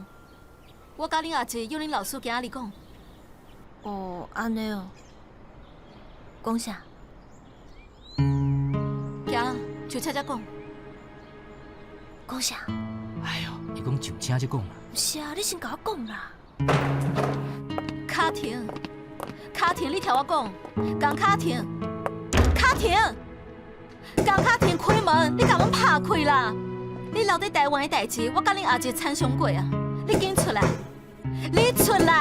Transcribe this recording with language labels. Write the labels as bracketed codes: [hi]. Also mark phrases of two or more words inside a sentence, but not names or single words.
[nan] 我甲恁阿姐约恁老师今仔日讲。哦，安尼哦。讲啥？行，就车才讲。讲啥？哎呦，伊讲上车才讲啦。不是啊，你先甲我讲啦。卡廷，卡廷，你听我讲，江卡廷，卡廷，江卡廷，开门，你甲阮拍开啦！你留伫台湾的代志，我甲恁阿姐参详过啊！你紧出来！你出来！